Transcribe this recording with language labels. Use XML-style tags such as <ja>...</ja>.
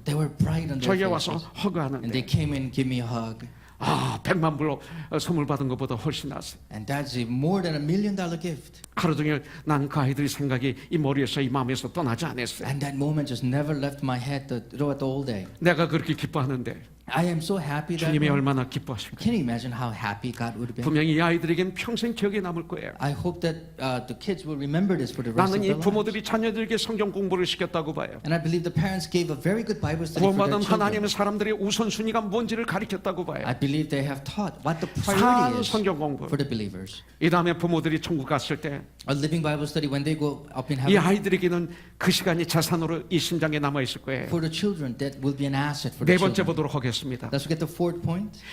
<en>They were bright on their</en> <ko>저에게 와서</ko> <en>faces. And</en> <ko>허그하는데</ko> <en>they came in and gave me a hug.</en> <ko>100만 불로 선물 받은 것보다 훨씬 낫어요.</ko> <en>And that's more than $1 million gift.</en> <ko>하루 종일 난 그 아이들의 생각이 이 머리에서 이 마음에서 떠나지 않았어요.</ko> <en>And that moment just never left my head throughout the whole day.</en> <ko>내가 그렇게 기뻐하는데</ko> <en>I am so happy that</en> <ko>주님이</ko> <en>moment.</en> <ko>얼마나 기뻐하실까.</ko> <en>Can you imagine how happy God would have been?</en> <ko>분명히 이 아이들에겐 평생 기억에 남을 거예요.</ko> <en>I hope that the kids will remember this for the rest of</en> <ko>나는</ko> <en>their</en> <ko>이</ko> <en>lives.</en> <ko>부모들이 자녀들에게 성경 공부를 시켰다고 봐요.</ko> <en>And I believe the parents gave a very good Bible study for their</en> <ko>구원받은</ko> <en>children.</en> <ko>하나님은 사람들의 우선순위가 뭔지를 가르쳤다고 봐요.</ko> <en>I believe they have taught what the</en> <ko>산</ko> <en>priority is</en> <ko>성경 공부.</ko> <en>for the believers.</en> <ko>이 다음에 부모들이 천국 갔을 때 이</ko> <en>A living Bible study when they go up in heaven.</en> <ko>아이들에게는 그 시간이 자산으로 이 심장에 남아 있을 거예요.</ko> <en>For the children, that will be an asset for</en> <ko>네</ko> <en>the</en> <ko>번째</ko> <en>children.</en> <ko>보도록 하겠습니다.</ko> <en>Let's get the fourth point.</en>